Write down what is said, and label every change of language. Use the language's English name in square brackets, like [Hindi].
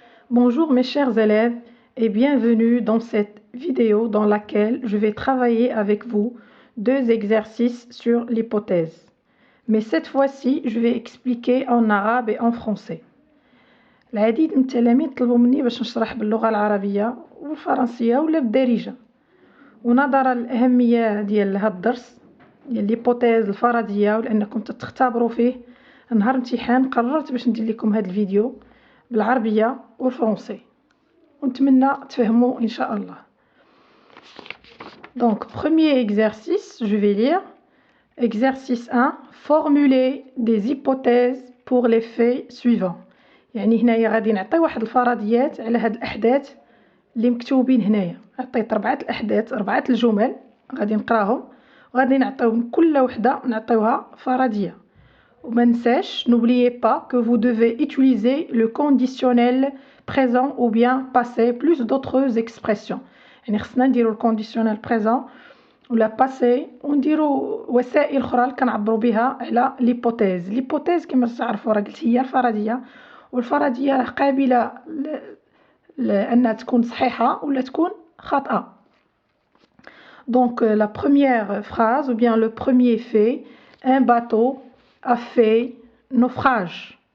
[French] Bonjour mes chers élèves et bienvenue dans cette vidéo dans laquelle je vais travailler avec vous deux exercices sur l'hypothèse. Mais cette fois-ci, je vais expliquer en arabe et en français. [Arabic] العديد من التلاميذ طلبوا مني باش نشرح باللغة العربية والفرنسية ولا بالدارجة. ونظرا للأهمية ديال هذا الدرس ديال الهيبوتيز الفرضية ولأنكم تختبروا فيه نهار امتحان قررت باش ندير لكم هذا الفيديو بالعربية والفرنسي ونتمنى تفهموا إن شاء الله. [French] Donc, premier exercice, je vais lire. Exercice 1. Formuler des hypothèses pour les faits suivants. [Arabic] يعني هنايا غادي نعطي واحد الفرضيات على هاد الأحداث اللي مكتوبين هنايا. عطيت 4 الأحداث 4 الجمل غادي نقراهم وغادي نعطيو كل وحدة نعطيوها فرضية. وما ننساش [French] n'oubliez pas que vous devez utiliser le conditionnel présent ou bien passé plus d'autres expressions. [Arabic] يعني خصنا نديرو الكونديسيونيل بريزون ولا باسي ونديرو وسائل اخرى اللي كنعبروا بها على ليبوتيز. ليبوتيز كما تعرفوا راه قلت هي الفرضيه والفرضيه راه قابله لانها تكون صحيحه ولا تكون خاطئه. [French] Donc la première phrase ou bien le premier fait, un bateau a fait naufrage.